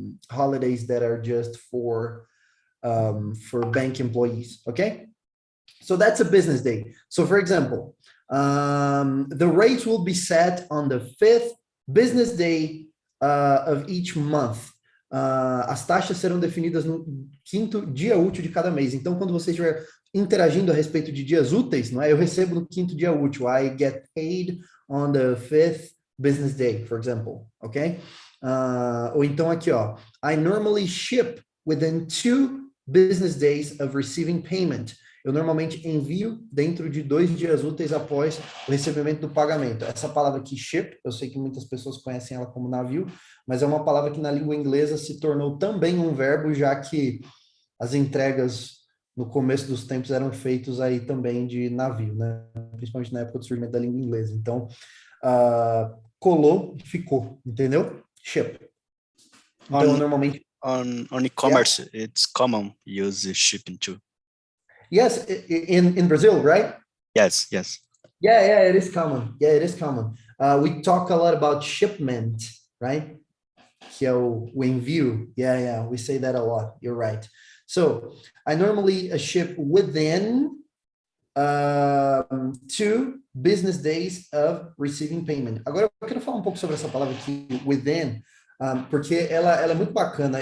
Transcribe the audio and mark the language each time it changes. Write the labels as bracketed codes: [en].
[en] Holidays that are just for bank employees. Okay, so that's a business day. So for example, the rates will be set on the 5th business day of each month. [pt] As taxas serão definidas no 5º dia útil de cada mês. Então, quando você estiver interagindo a respeito de dias úteis, não é? Eu recebo no 5º dia útil. [en] I get paid on the 5th business day, for example. Ok? [pt] Ou então aqui, ó. [en] I normally ship within 2 business days of receiving payment. [pt] Eu normalmente envio dentro de 2 dias úteis após o recebimento do pagamento. Essa palavra aqui, ship, eu sei que muitas pessoas conhecem ela como navio, mas é uma palavra que na língua inglesa se tornou também um verbo, já que as entregas no começo dos tempos eram feitos aí também de navio, né? Principalmente na época do surgimento da língua inglesa. Então, colou e ficou, entendeu? Ship. Então, normalmente... [en] On e-commerce, yeah. It's common use shipping too. Yes, in Brazil, right? Yes. Yeah, it is common. Yeah, it is common. We talk a lot about shipment, right? [pt] Que é o envio. [en] Yeah, we say that a lot. You're right. So I normally ship within 2 business days of receiving payment. [pt] Agora eu quero falar um pouco sobre essa palavra aqui, within, porque ela é muito bacana.